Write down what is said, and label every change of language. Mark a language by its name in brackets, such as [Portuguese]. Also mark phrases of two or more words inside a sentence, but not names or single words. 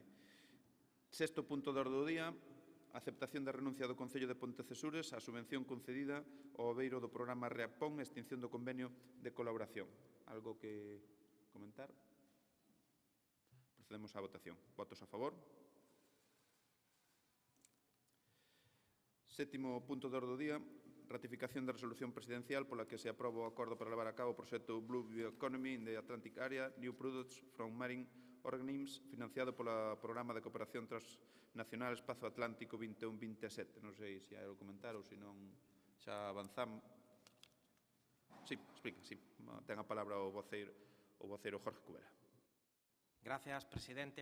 [Galician] Sexto punto de orde do día, aceptación da renuncia do Concello de Pontecesures á subvención concedida ao abeiro do programa REAPON e extinción do convenio de colaboración. Algo que comentar? Procedemos á votación. Votos a favor? Sétimo punto de orde do día, ratificación da resolución presidencial pola que se aproba o acordo para levar a cabo o proxecto Blue Bioeconomy in the Atlantic Area, New Products from Marine Organisms, financiado polo Programa de Cooperación Transnacional Espazo Atlántico 21-27. Non sei se hai algo comentar ou se non xa avanzamos. Sí, explica, sí. Ten a palabra o voceiro Jorge Cubera. Gracias, presidente.